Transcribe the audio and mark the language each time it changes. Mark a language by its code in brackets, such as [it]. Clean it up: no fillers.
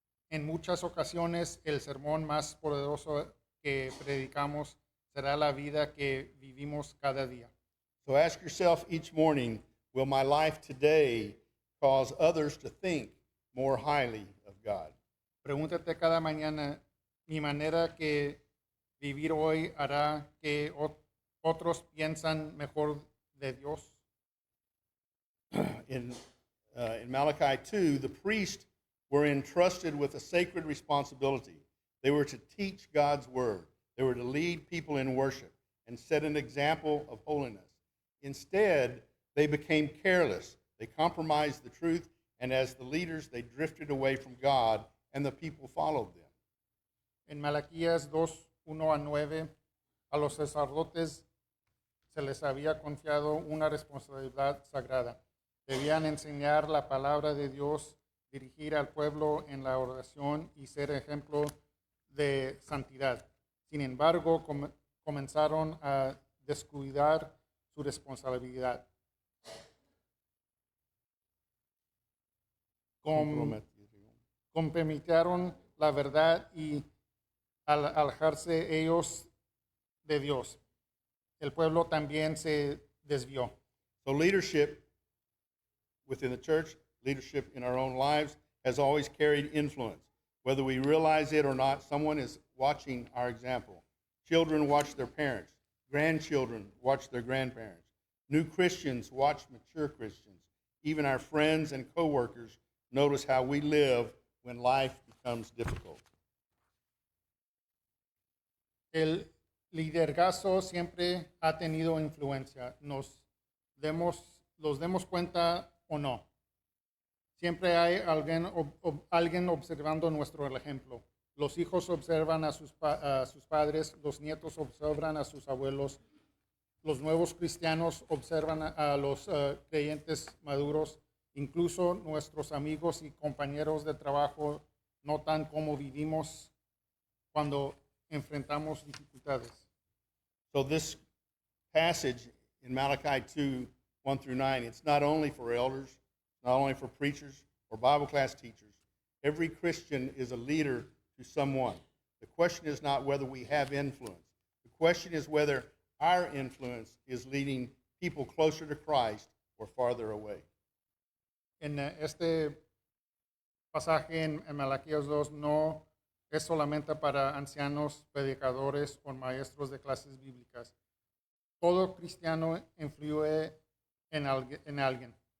[es] En muchas ocasiones, el sermón más poderoso que predicamos será la vida que vivimos cada día. [en] So ask yourself each morning, will my life today cause others to think more highly of God? [es] Pregúntate cada mañana, mi manera que vivir hoy hará que otros piensan mejor de Dios. [en] In Malachi 2, the priests were entrusted with a sacred responsibility. They were to teach God's word. They were to lead people in worship and set an example of holiness. Instead, they became careless. They compromised the truth, and as the leaders, they drifted away from God, and the people followed them. [es] En Malaquías 2:1-9, a los sacerdotes se les había confiado una responsabilidad sagrada. Debían enseñar la palabra de Dios, dirigir al pueblo en la oración y ser ejemplo de santidad. Sin embargo, comenzaron a descuidar su responsabilidad. Comprometieron la verdad y al alejarse ellos de Dios, el pueblo también se desvió. [en] So leadership within the church, leadership in our own lives, has always carried influence. Whether we realize it or not, someone is watching our example. Children watch their parents. Grandchildren watch their grandparents. New Christians watch mature Christians. Even our friends and coworkers notice how we live when life becomes difficult. [es] El liderazgo siempre ha tenido influencia, los demos cuenta o no. Siempre hay alguien observando nuestro ejemplo. Los hijos observan a sus padres, los nietos observan a sus abuelos, los nuevos cristianos observan a los creyentes maduros, incluso nuestros amigos y compañeros de trabajo notan cómo vivimos cuando enfrentamos dificultades. [en] So this passage in Malachi 2:1-9, it's not only for elders, not only for preachers or Bible class teachers. Every Christian is a leader to someone. The question is not whether we have influence. The question is whether our influence is leading people closer to Christ or farther away. [es] En este pasaje en Malaquías 2 no es solamente para ancianos, predicadores o maestros de clases bíblicas. Todo cristiano influye en alguien.